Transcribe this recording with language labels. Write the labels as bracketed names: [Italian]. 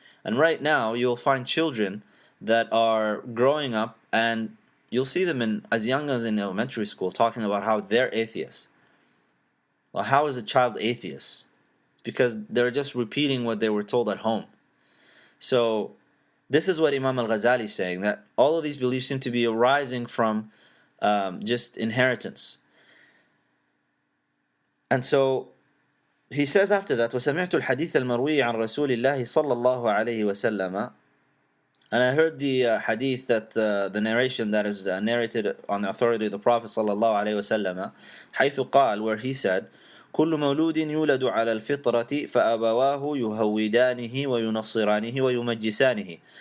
[English] And right now, you'll find children that are growing up, and you'll see them as young as in elementary school talking about how they're atheists. Well, how is a child atheist? It's because they're just repeating what they were told at home. So this is what Imam Al Ghazali is saying, that all of these beliefs seem to be arising from just inheritance. And so he says after that, [Arabic] وَسَمِعْتُ الْحَدِيثَ الْمَرْوِيَ عَنْ رَسُولِ اللَّهِ صَلَّى اللَّهُ عَلَيْهِ وَسَلَّمَ. [English] And I heard the hadith, that the narration that is narrated on the authority of the Prophet صلى الله عليه وسلم, [Arabic] حيث قال, [English] where he said, [Arabic] كل مولود يولد على الفطرة فأبواه يهودانه وينصرانه ويمجسانه.